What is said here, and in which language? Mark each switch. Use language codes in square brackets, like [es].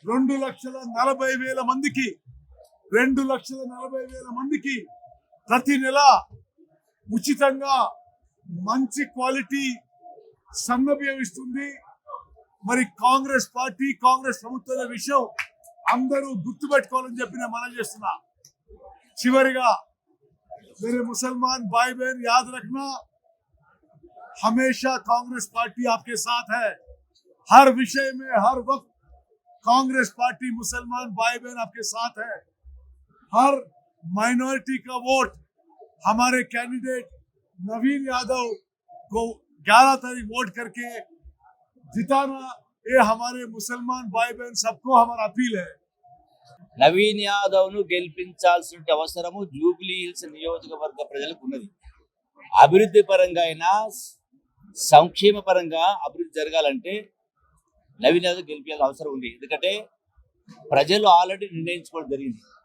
[te] 2,40,000 మందికి 2,40,000 మందికి ప్రతి నెల ఉచితంగా మంచి క్వాలిటీ సన్న బియ్యం ఇస్తుంది. మరి కాంగ్రెస్ పార్టీ కాంగ్రెస్ ప్రభుత్వ విషయం అందరూ గుర్తుపెట్టుకోవాలని చెప్పి నేను మనం చేస్తున్నా. చివరిగా [hi] मेरे मुसलमान भाई बहन याद रखना, हमेशा कांग्रेस पार्टी आपके साथ है. हर विषय में हर वक्त कांग्रेस पार्टी मुसलमान भाई बहन आपके साथ है. हर माइनॉरिटी का वोट हमारे कैंडिडेट नवीन यादव को 11 तारीख वोट करके जिताना, ये हमारे मुसलमान भाई बहन सबको हमारा अपील है. [te] నవీన్ యాదవ్ ను గెలిపించాల్సిన అవసరము జూబ్లీహిల్స్ నియోజకవర్గ ప్రజలకు ఉన్నది. అభివృద్ధి పరంగా అయినా సంక్షేమ పరంగా అభివృద్ధి జరగాలంటే నవీన్ యాదవ్ గెలిపించాల్సిన అవసరం ఉంది. ఎందుకంటే ప్రజలు ఆల్రెడీ నిర్ణయించుకోవడం జరిగింది.